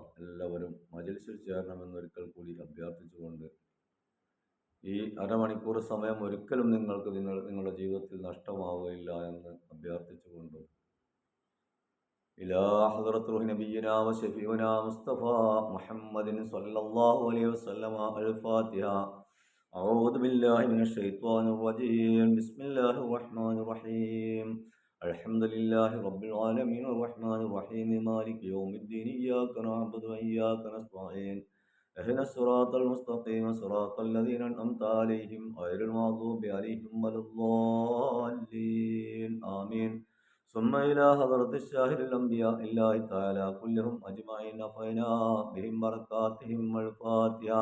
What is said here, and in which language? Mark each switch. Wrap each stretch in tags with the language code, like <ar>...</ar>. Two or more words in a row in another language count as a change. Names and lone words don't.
<ml>എല്ലാവരും മജ്‌ലിസിൽ ചേരണമെന്നൊരിക്കൽ കൂടി അഭ്യർത്ഥിച്ചുകൊണ്ട് ഈ അരമണിക്കൂർ സമയം ഒരിക്കലും നിങ്ങളുടെ ജീവിതത്തിൽ നഷ്ടമാവുകയില്ല എന്ന് അഭ്യർത്ഥിച്ചുകൊണ്ടും</ml> <ar>إلى حضرة روح نبينا و شفيعنا مصطفى محمد صلى الله عليه وسلم الفاتحة. أعوذ بالله من الشيطان الرجيم. بسم الله الرحمن الرحيم الحمد لله رب العالمين الرحمن الرحيم مالك يوم الدين إياك نعبد و إياك نستعين اهدنا الصراط المستقيم صراط الذين أنعمت عليهم غير المغضوب عليهم ولا الضالين آمين. ثم إلى حضرة الشاهد الأنبياء الله تعالى كلهم أجمعين نفعنا بهم بركاتهم والفاتحة.</ar>